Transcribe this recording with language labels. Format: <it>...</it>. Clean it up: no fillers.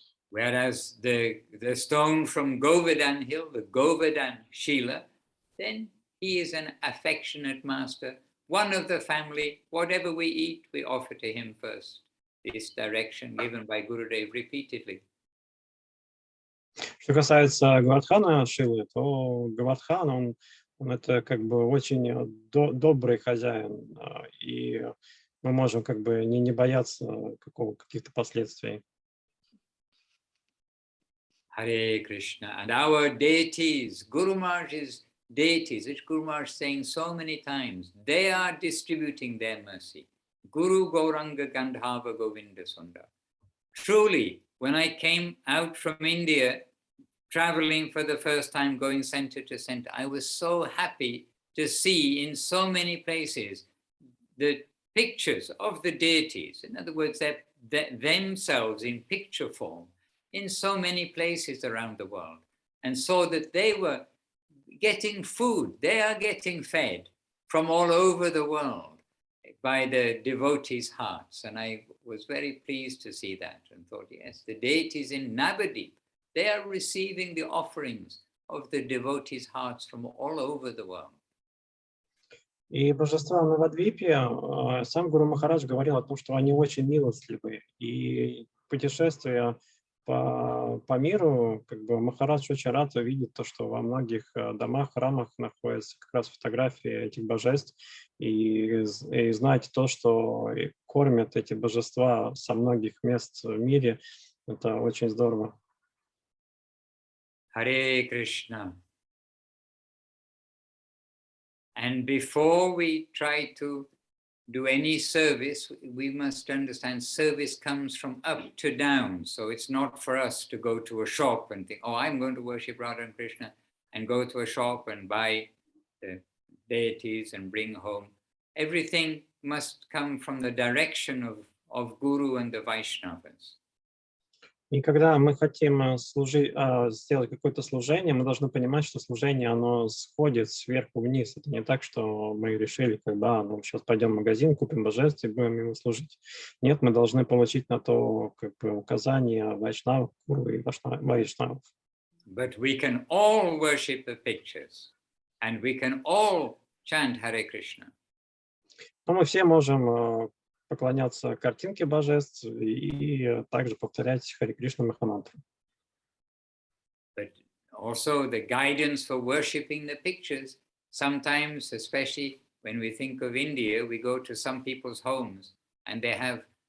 <en>Whereas the stone from Govardhan hill, the Govardhan Shila, then he is an affectionate master, one of the family. Whatever we eat, we offer to him first. This direction given by Gurudev repeatedly.</en> <ru>Что касается Гавардхана Шилы, то Гавардхан, он это как бы очень добрый хозяин, и мы можем как бы не бояться каких-то последствий. Hare Krishna.</ru> <en>And our deities, Guru Maharaj's deities, which Guru Maharaj is saying so many times, they are distributing their mercy. Guru Gauranga Gandhava Govinda Sundar. Truly, when I came out from India, traveling for the first time, going center to center, I was so happy to see in so many places the pictures of the deities. In other words, themselves in picture form in so many places around the world, and saw that they were getting food, they are getting fed from all over the world by the devotees' hearts. And I was very pleased to see that and thought, yes, the deities in Navadip, they are receiving the offerings of the devotees' hearts from all over the world.</en> <ru>И божества Навадвипе, сам Гуру Махарадж говорил о том, что они очень милостливы, и путешествия по миру, как бы Махарадж очень рад увидеть то, что во многих домах, храмах находятся как раз фотографии этих божеств, и знать то, что кормят эти божества со многих мест в мире, это очень здорово. Hare Krishna.</ru> <en>And before we try to do any service, we must understand service comes from up to down. So it's not for us to go to a shop and think, oh, I'm going to worship Radha and Krishna, and go to a shop and buy the deities and bring home. Everything must come from the direction of Guru and the Vaishnavas.</en> <ru>И когда мы хотим сделать какое-то служение, мы должны понимать, что служение, оно сходит сверху вниз. Это не так, что мы решили, ну, сейчас пойдем в магазин, купим божеств и будем ему служить. Нет, мы должны получить на то как бы указания вайшнавов, гуру и вайшнавов.</ru> <en>But we can all worship the pictures, and we can all chant Hare Krishna.</en> <ru>Но мы все можем поклоняться картинке божеств и также повторять Харе Кришна Махамантру.</ru> <en>But also the guidance for worshipping the pictures, sometimes, especially when we think of India, we go to some people's homes and they have</en>